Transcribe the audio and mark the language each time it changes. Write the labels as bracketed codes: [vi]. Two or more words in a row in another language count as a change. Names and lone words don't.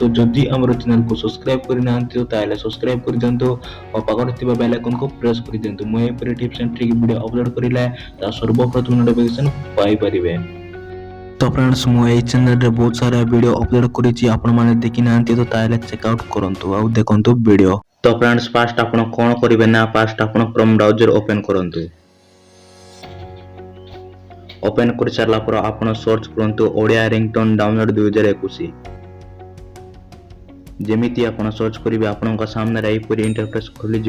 [or] ଯଦି ଆମର ଚ୍ୟାନେଲକୁ ସବସ୍କ୍ରାଇବ୍ କରିନାହାନ୍ତି ତାହେଲେ ସବସ୍କ୍ରାଇବ୍ କରିଦିଅନ୍ତୁ और पाखରେ ଥିବା ବେଲ୍ ଆଇକନକୁ ପ୍ରେସ୍ କରିଦିଅନ୍ତୁ। ମୁଁ ଏହିପରି [en] tips and trick [or] ଭିଡ଼ିଓ ଅପଲୋଡ୍ କରିଲେ ତା ସର୍ବପ୍ରଥମେ ନୋଟିଫିକେସନ୍ ପାଇପାରିବେ। [hi] तो फ्रेंड्स [or] ମୁଁ ଏହି ଚ୍ୟାନେଲରେ ବହୁତ ସାରା ଭିଡ଼ିଓ ଅପଲୋଡ୍ କରିଛି, ଆପଣମାନେ ଦେଖିନାହାନ୍ତି ତ ତାହେଲେ ଚେକଆଉଟ୍ କରନ୍ତୁ ଆଉ ଦେଖନ୍ତୁ ଭିଡ଼ିଓ। [hi] तो फ्रेंड्स फास्ट [or] ଆପଣ କ'ଣ କରିବେ ନା ଫାଷ୍ଟ ଆପଣ କ୍ରୋମ୍ ବ୍ରାଉଜର ଓପନ୍ କରନ୍ତୁ। ଓପନ୍ କରିସାରିଲା ପରେ ଆପଣ ସର୍ଚ୍ଚ କରନ୍ତୁ [en] Odia ringtone download [or] 2021। ଯେମିତି ଆପଣ ସର୍ଚ୍ଚ କରିବେ ଆପଣଙ୍କ ସାମ୍ନାରେ ଏହିପରି ଇଣ୍ଟରଫେସ୍ ଖୋଲିଯିବ।